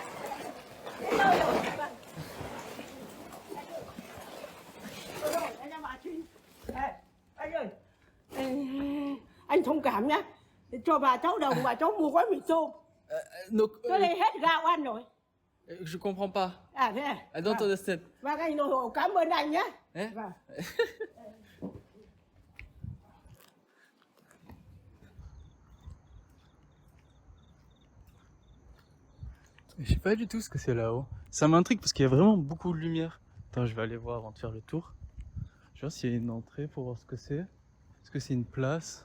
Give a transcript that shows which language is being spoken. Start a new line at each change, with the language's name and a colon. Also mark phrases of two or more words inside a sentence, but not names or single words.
Vietnamese: Anh ơi, anh thông cảm nhá. Cho bà cháu đồng, bà cháu mua gói mì tôm. Cái này hết gạo ăn rồi.
French: Je comprends pas.
Vietnamese: À thế à?
English: I don't understand.
Vietnamese: Vâng, anh nội hộ cảm ơn anh nhé. Eh? Vâng.
French: Je sais pas du tout ce que c'est là-haut. Ça m'intrigue parce qu'il y a vraiment beaucoup de lumière. Attends, je vais aller voir avant de faire le tour. Je vais voir s'il y a une entrée pour voir ce que c'est. Est-ce que c'est une place?